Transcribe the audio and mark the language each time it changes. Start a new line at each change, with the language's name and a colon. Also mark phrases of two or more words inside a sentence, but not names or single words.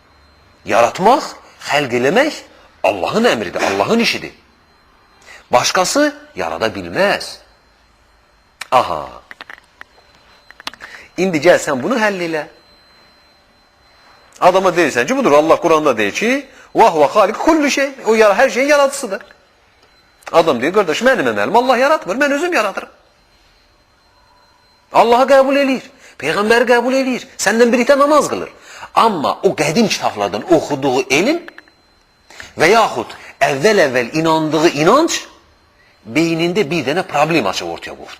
Azerbaijani: Yaratmaq, xəlq eləmək Allah'ın emridir, Allah'ın işidir. Başkası yarada bilmez. Aha. İndi gel sen bunu həll elə. Adama deyirsən ki, budur Allah Kur'an'da deyir ki,
Arabic: وهو خالق كل شيء.
Turkish: O her şeyin yaratıcısıdır. Adam diyor, kardeş benim emelim Allah
Azerbaijani: yaratmır, ben özüm yaratırım. Allah'ı kabul edir, Peygamberi kabul edir, senden birlikte namaz kılır.
Turkish: Ama o qədim kitablardan okuduğu ilim ve yahut evvel inandığı inanç beyninde bir tane problem açıp ortaya koydu.